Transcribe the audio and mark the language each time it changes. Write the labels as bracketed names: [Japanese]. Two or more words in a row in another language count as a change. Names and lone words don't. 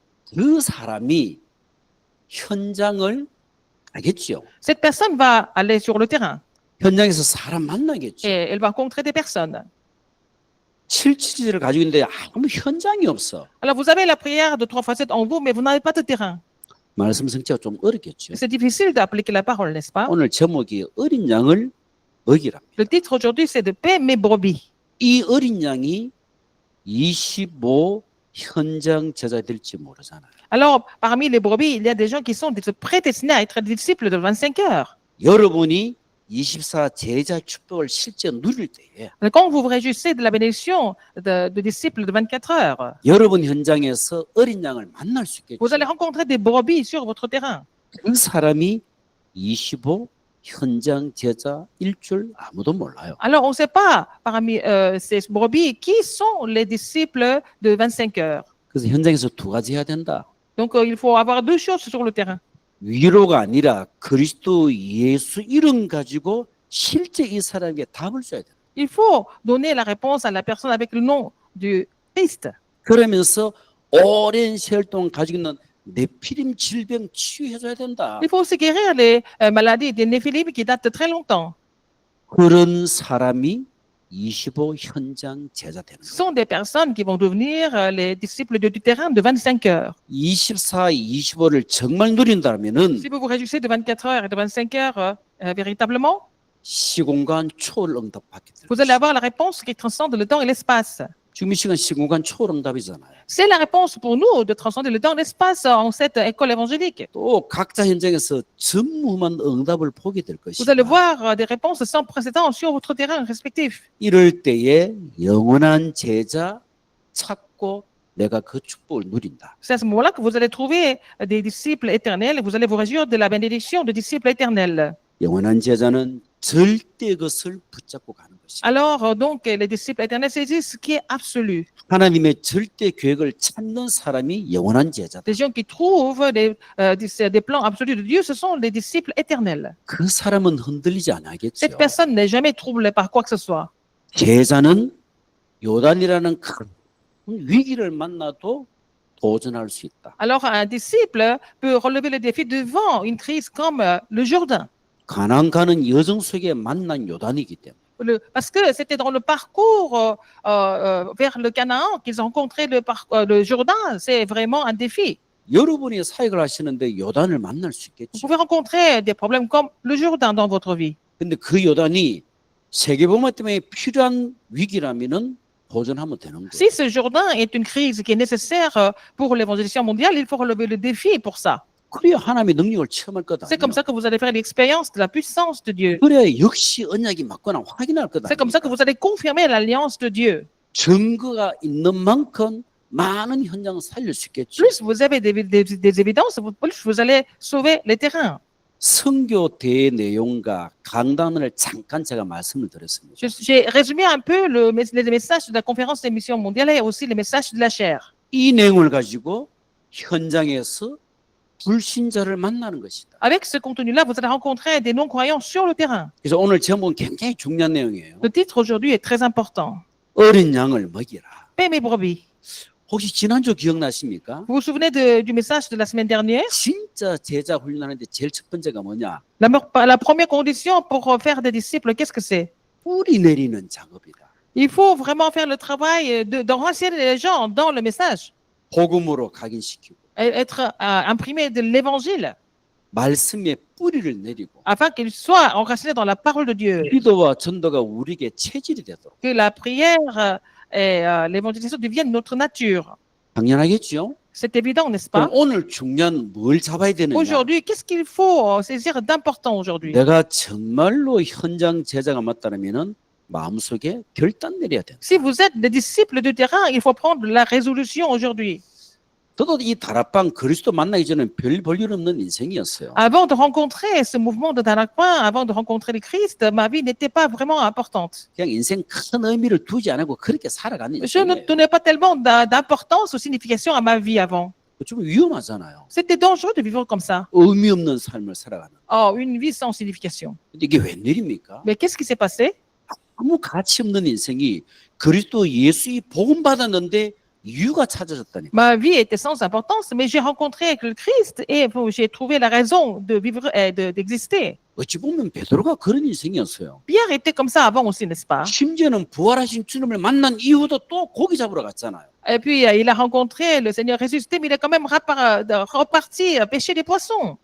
[Korean] 그 사람이 현장을 가겠죠. [French] Cette personne va aller sur le terrain [Korean] 현장에서 사람 만나겠죠. [French] et elle va rencontrer des personnes. [Korean] 777을 가지고 있는데 아무 현장이 없어. [French] Alors, vous avez la prière de 3x7 en vous, mais vous n'avez pas de terrain. [Korean] 말씀 성취가 좀 어렵겠죠. [French] C'est difficile d'appliquer la parole, n'est-ce pas? [Korean] 오늘 제목이 어린 양을 먹이랍니다. [French] Le titre aujourd'hui, c'est de paix mes brebis. [Korean] 이 어린 양이 25 현장 제자 될지 모르잖아요. [French] Alors, parmi les brebis, il y a des gens qui sont prédestinés à être des disciples de 25 heures. [Korean] 여러분이 24 제자 축복을 실제 누릴 때에 [French] Quand vous vous réjouissez de la bénédiction de disciples de 24 heures, [Korean] 여러분 현장에서 어린 양을 만날 수 있겠죠. [French] vous allez rencontrer des brebis sur votre terrain. [Korean] 그 사람이 25 현장 제자일 줄 아무도 몰라요. [French] Alors, on ne sait pas parmi ces brebis qui sont les disciples de 25 heures. [Korean] 그래서 현장에서 두 가지 해야 된다. [French] Donc, il faut avoir deux choses sur le terrain. [Korean] 위로가 아니라 그리스도 예수 이름 가지고 실제 이 사람에게 답을 줘야 돼. [French] Il faut donner la réponse à la personne avec le nom du Christ. [Korean] 그러면서 오랜 세월 동안 가지고 있는 네피림 질병 치유해줘야 된다. [French] Il faut aussi guérir les maladies des néphilim qui datent de très longtemps. [Korean] 그런 사람이 25 현장 제자 되는 [French] Ce [Korean] 거예요. [French] sont des personnes qui vont devenir les disciples du terrain de 25 heures. [Korean] 24, 25를 정말 누린다면은 [French] Si vous vous réjouissez de 24 heures et de 25 heures véritablement, [Korean] 시공간 초월 응답 받게 될 [French] vous allez [Korean] 것이에요. [French] avoir la réponse qui transcende le temps et l'espace. [Korean] 지금 이 시간 시공간 초월 응답이잖아요. [French] C'est la réponse pour nous de transcender le temps et l'espace en cette école évangélique. [Korean] 또 각자 현장에서 전무후무한 응답을 보게 될 [French] Vous allez [Korean] 것이다. [French] voir des réponses sans précédent sur votre terrain respectif. [Korean] 이럴 때에 영원한 제자 찾고 내가 그 축복을 누린다. [French] C'est à ce moment-là que vous allez trouver des disciples éternels et vous allez vous réjouir de la bénédiction de disciples éternels. [Korean] 영원한 제자는 절대 것을 붙잡고 가는 것이다. [French] Alors, donc, les disciples éternels saisissent ce qui est absolu. [Korean] 하나님의 절대 계획을 찾는 사람이 영원한 제자다. [French] Les gens qui trouvent des plans absolus de Dieu, ce sont les disciples éternels. [Korean] 그 사람은 흔들리지 않겠죠. [French] Cette personne n'est jamais troublée par quoi que ce soit. [Korean] 제자는 요단이라는 큰 위기를 만나도 도전할 수 있다. [French] Alors, un disciple peut relever le défi devant une crise comme le Jourdain. [Korean] 가나안 가는 여정 속에 만난 요단이기 때문에. [French] Parce que c'était dans le parcours vers le Canaan qu'ils ont rencontré le Jourdain. C'est vraiment un défi. [Korean] 여러분이 사역을 하시는데 요단을 만날 수 [French] Vous [Korean] 있겠죠. [French] pouvez rencontrer des problèmes comme le Jourdain dans votre vie. [Korean] 근데 그 요단이 세계복음 때문에 필요한 위기라면은 도전하면 되는 거예요. [French] Si ce Jourdain est une crise qui est nécessaire pour l'évangélisation mondiale, il faut relever le défi pour ça. [Korean] 그래야 하나님의 능력을 체험할 거다. [French] C'est comme ça que vous allez faire l'expérience de la puissance de Dieu. [Korean] 그래야 역시 언약이 맞거나 확인할 거다. [French] C'est comme ça que vous allez confirmer l'alliance de Dieu. [Korean] 증거가 있는 만큼 많은 현장을 살릴 수 있겠죠. [French] Plus vous avez des évidences, plus vous allez sauver les terrains. [Korean] 선교 대회 내용과 강단을 잠깐 제가 말씀을 드렸습니다. [French] J'ai résumé un peu les messages de la conférence des missions mondiales et aussi les messages de la chair. [Korean] 이 내용을 가지고 현장에서 불신자를 만나는 것이다. [French] Avec ce contenu-là, vous allez rencontrer des non-croyants sur le terrain. [Korean] 그래서 오늘 제목은 굉장히 중요한 내용이에요. [French] Le titre aujourd'hui est très important. [Korean] 어린 양을 먹이라. [French] Paix mes brebis. [Korean] 혹시 지난주 기억나십니까? [French] Vous vous souvenez du message de la semaine dernière? [Korean] 진짜 제자 훈련하는데 제일 첫 번째가 뭐냐? [French] La première condition pour faire des disciples, qu'est-ce que c'est? [Korean] 뿌리 내리는 작업이다. [French] Il faut vraiment faire le travail d'enraciner les gens dans le message, [Korean] 복음으로 각인시키고 [French] être imprimé de l'évangile, [Korean] 말씀에 뿌리를 내리고 [French] afin qu'ils soient enracinés dans la parole de Dieu. [Korean] 기도와 전도가 우리에게 체질이 되도록. [French] Que la prière et l'évangélisation deviennent notre nature. [Korean] 당연하겠죠? [French] C'est évident, n'est-ce [Korean] 그럼 [French] pas? [Korean] 오늘 중요한 뭘 잡아야 되느냐? [French] Aujourd'hui, qu'est-ce qu'il faut saisir d'important aujourd'hui? [Korean] 내가 정말로 현장 제자가 맞다면은 마음속에 결단 내려야 된다. [French] Si vous êtes des disciples du terrain, il faut prendre la résolution aujourd'hui. [Korean] 저도 이 다락방 그리스도 만나기 전에 별 볼일 없는 인생이었어요. [French] Avant de rencontrer ce mouvement de Darakpan, avant de rencontrer le Christ, ma vie n'était pas vraiment importante. [Korean] 그냥 인생 큰 의미를 두지 않고 그렇게 살아가는 [French] Je ne [Korean] 인생이에요. [French] donnais pas tellement d'importance ou signification à ma vie avant. [Korean] 좀 위험하잖아요. [French] C'était dangereux de vivre comme ça. [Korean] 의미 없는 삶을 살아가는. [French] Oh, une vie sans signification. [Korean] 근데 이게 웬일입니까? [French] Mais qu'est-ce qui s'est passé? [Korean] 아무 가치 없는 인생이 그리스도 예수의 복음 받았는데 이유가 찾아졌다니까. [French] Ma vie était sans importance, mais j'ai rencontré le Christ et j'ai trouvé la raison de vivre et d'exister. [Korean] 어찌 보면 베드로가 그런 인생이었어요. [French] Pierre était comme ça avant aussi, n'est-ce pas? [Korean] 심지어는 부활하신 주님을 만난 이후도 또 고기 잡으러 갔잖아요. [French] Et puis, il a rencontré le Seigneur ressuscité, mais il est quand même reparti pêcher des poissons.